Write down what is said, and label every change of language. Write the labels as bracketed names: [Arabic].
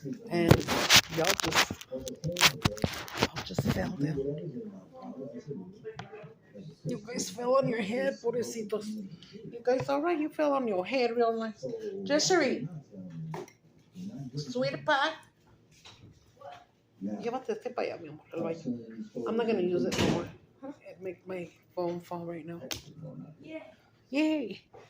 [English] And y'all just fell down. You guys fell on your head, [Spanish] pobrecitos. [English] You guys all right? You fell on your head real nice. Jessery, sweetie pie. [Spanish] Llévate este para allá, mi amor, al baño. [English] I'm not gonna use it no more. It make my phone fall right now. Yay!